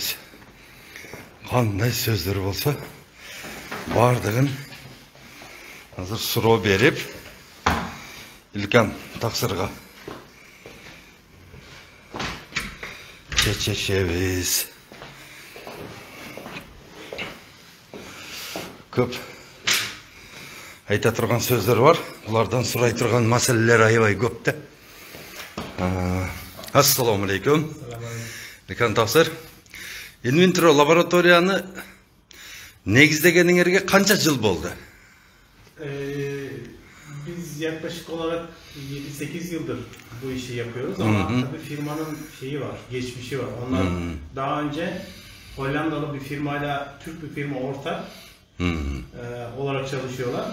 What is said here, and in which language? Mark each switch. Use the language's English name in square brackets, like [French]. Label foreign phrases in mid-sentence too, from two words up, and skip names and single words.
[Kazakh] Қандай сөздер болса, бардығын азыр сұрау беріп, үлкен тақсырға шешеміз. Көп айта тұрған сөздер бар. Бұлардан сұрай тұрған мәселелер айбай көп те. Ассаламу алейкум. Үлкен тақсыр. Inventro laboratorияны негіздегеніңерге қанша жыл болды? [Turkish] Biz yaklaşık olarak 7-8 yıldır bu işi yapıyoruz ama tabii firmanın şeyi var, geçmişi var. Onlar daha önce Hollandalı bir firmayla Türk bir firma ortak olarak çalışıyorlar.